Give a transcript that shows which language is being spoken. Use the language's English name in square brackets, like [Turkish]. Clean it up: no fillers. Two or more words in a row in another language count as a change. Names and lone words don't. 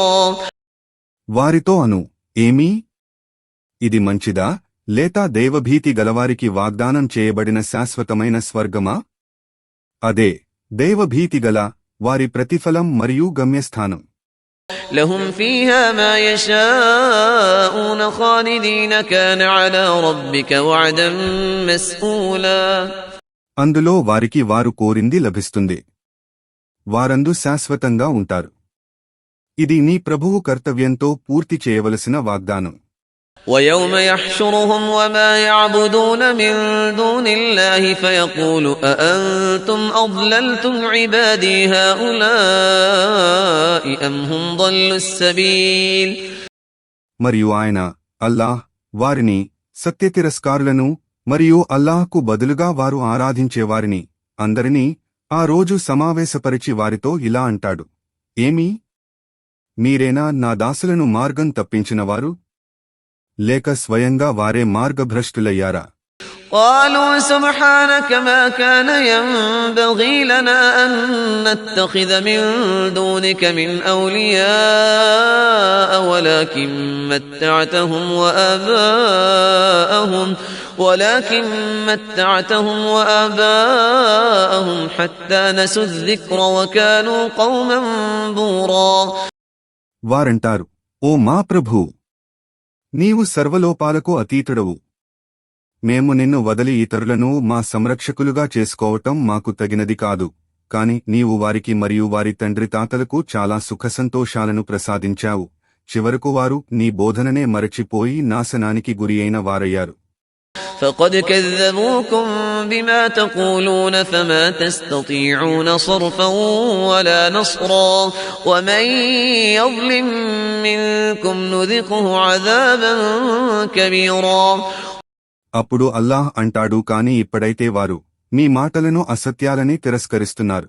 [Telugu] వారితో అను, ఏమీ ఇది మంచిదా, లేక దైవభీతి గలవారికి వాగ్దానం చేయబడిన శాశ్వతమైన స్వర్గమా? అదే దైవభీతి గల వారి ప్రతిఫలం మరియు గమ్యస్థానం. [Arabic] لهم فيها ما يشاءون خالدين كان على ربك وعدا مسئولا. [Telugu] అందులో వారికి వారు కోరింది లభిస్తుంది. వారందు శాశ్వతంగా ఉంటారు. ఇది నీ ప్రభువు కర్తవ్యంతో పూర్తి చేయవలసిన వాగ్దానం. [Arabic] ويوم يحشرهم وما يعبدون من دون الله فيقول أأنتم أضللتم عبادي هؤلاء أم هم ضلوا السبيل. [Telugu] మరియు ఆయన అల్లాహ్ వారిని సత్యతిరస్కారులను మరియు అల్లాహ్కు బదులుగా వారు ఆరాధించేవారిని అందరినీ ఆ రోజు సమావేశపరిచి వారితో ఇలా అంటాడు, ఏమీ మీరేనా నా దాసులను మార్గం తప్పించినవారు, లేక స్వయంగా వారే మార్గభ్రష్టులయ్యారా? [Arabic] قالوا سبحانك ما كان ينبغي لنا أن نتخذ من دونك من أولياء ولكن متعتهم وآباءهم حتى نسوا الذكر وكانوا قوما بورا. [Telugu] వారంటారు, ఓ మా ప్రభూ, నీవు సర్వలోపాలకు అతీతుడవు. మేము నిన్ను వదలి ఇతరులను మా సంరక్షకులుగా చేసుకోవటం మాకు తగినది కాదు. కాని నీవు వారికి మరియు వారి తండ్రి తాతలకు చాలా సుఖసంతోషాలను ప్రసాదించావు. చివరకు వారు నీ బోధననే మరచిపోయి నాశనానికి గురియైన వారయ్యారు. [Arabic] فقد كذبوكم بما تقولون فما تستطيعون صرفا ولا نصرا ومن يظلم منكم نذقه عذابا كبيرا. [Telugu] అప్పుడు అల్లాహ్ అంటాడు, కాని ఇప్పుడైతే వారు మీ మాటలను అసత్యాలని తిరస్కరిస్తున్నారు.